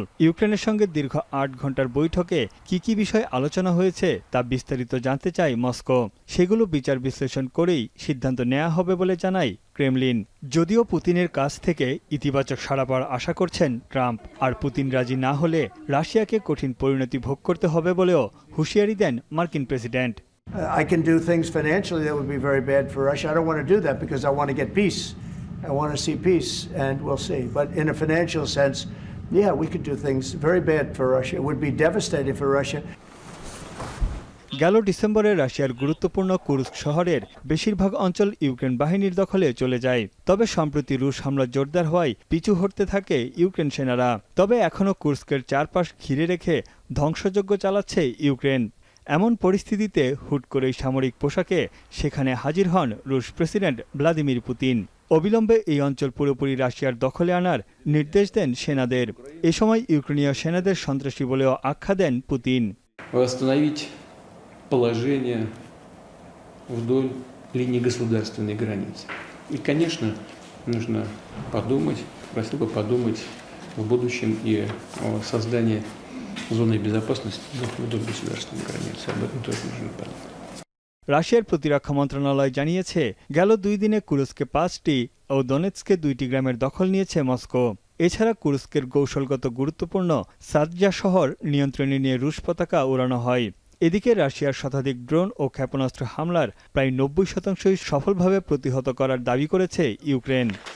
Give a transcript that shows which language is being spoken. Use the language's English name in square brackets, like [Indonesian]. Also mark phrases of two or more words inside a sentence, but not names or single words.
[Bangla] ইউক্রেনের সঙ্গে দীর্ঘ ৮ ঘন্টার বৈঠকে কি বিষয় আলোচনা হয়েছে তা বিস্তারিত জানতে চায় মস্কো। সেগুলো বিচার বিশ্লেষণ করেই সিদ্ধান্ত নেওয়া হবে বলে জানায় ক্রেমলিন। যদিও পুতিনের কাছ থেকে ইতিবাচক সাড়া পাওয়ার আশা করছেন ট্রাম্প, আর পুতিন রাজি না হলে রাশিয়াকে কঠিন পরিণতি ভোগ করতে হবে বলেও হুঁশিয়ারি দেন মার্কিন প্রেসিডেন্ট। [English] I can do things financially that would be very bad for Russia. I don't want to do that because I want to get peace. I want to see peace, and we'll see. But in a financial sense, yeah, we could do things very bad for Russia. It would be devastating for Russia. [Bangla] গেল ডিসেম্বরে রাশিয়ার গুরুত্বপূর্ণ কুর্স্ক শহরের বেশিরভাগ অঞ্চল ইউক্রেন বাহিনীর দখলে চলে যায়। তবে সম্প্রতি রুশ হামলা জোরদার হওয়ায় পিছু হটতে থাকে ইউক্রেন সেনারা। তবে এখনও কুর্স্কের চারপাশ ঘিরে রেখে ধ্বংসযজ্ঞ চালাচ্ছে ইউক্রেন। এমন পরিস্থিতিতে হুট করেই সামরিক পোশাকে সেখানে হাজির হন রুশ প্রেসিডেন্ট ভ্লাদিমির পুতিন। অবিলম্বে এই অঞ্চল পুরোপুরি রাশিয়ার দখলে আনার নির্দেশ দেন সেনাদের। এ সময় ইউক্রেনীয় সেনাদের সন্ত্রাসী বলেও আখ্যা দেন পুতিন। [Russian] Положение вдоль линии государственной границы. И, конечно, нужно подумать, просил бы подумать в будущем и о создании зоны безопасности вдоль государственной границы. Об этом тоже нужно подумать. [Bangla] রাশিয়ার প্রতিরক্ষা মন্ত্রণালয় জানিয়েছে, গেল 2 দিনে কুরস্কে 5টি ও দনেৎস্কে 2টি গ্রামের দখল নিয়েছে মস্কো। এছাড়া কুরস্কের কৌশলগত গুরুত্বপূর্ণ সাদজা শহর নিয়ন্ত্রণে নিয়ে রুশ পতাকা উড়ানো হয়। এদিকে রাশিয়ার শতাধিক ড্রোন ও ক্ষেপণাস্ত্র হামলার প্রায় 90% সফলভাবে প্রতিহত করার দাবি করেছে ইউক্রেন।